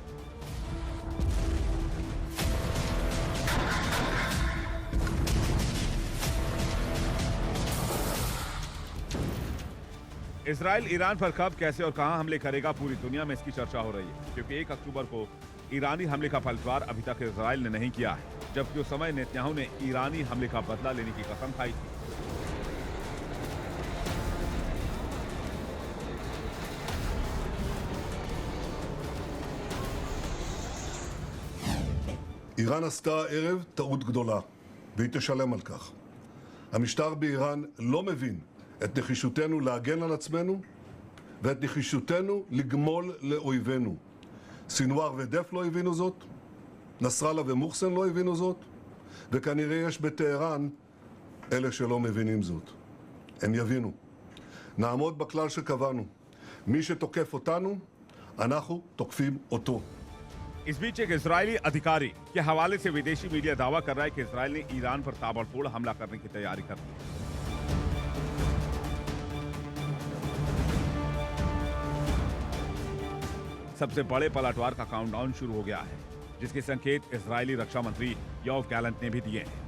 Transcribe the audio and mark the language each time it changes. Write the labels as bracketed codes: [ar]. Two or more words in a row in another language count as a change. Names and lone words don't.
[hi] इजराइल ईरान पर कब, कैसे और कहां हमले करेगा, पूरी दुनिया में इसकी चर्चा हो रही है, क्योंकि 1 अक्टूबर को ईरानी हमले का पलटवार अभी तक इजराइल ने नहीं किया है, जबकि उस समय नेतन्याहू ने ईरानी हमले का बदला लेने की कसम खाई थी। [he] איראן עשתה הערב טעות גדולה, והיא תשלם על כך. המשטר באיראן לא מבין את נחישותנו להגן על עצמנו ואת נחישותנו לגמול לאויבינו. סינואר ודף לא הבינו זאת, נסראללה ומוחסן לא הבינו זאת, וכנראה יש בטהרן אלה שלא מבינים זאת. הם יבינו. נעמוד בכלל שקבענו. מי שתוקף אותנו, אנחנו תוקפים אותו. [hi] इस बीच एक इजरायली अधिकारी के हवाले से विदेशी मीडिया दावा कर रहा है कि इजरायल ने ईरान पर ताबड़तोड़ हमला करने की तैयारी कर ली है। सबसे बड़े पलटवार का काउंटडाउन शुरू हो गया है, जिसके संकेत इजरायली रक्षा मंत्री योव गैलेंट ने भी दिए हैं।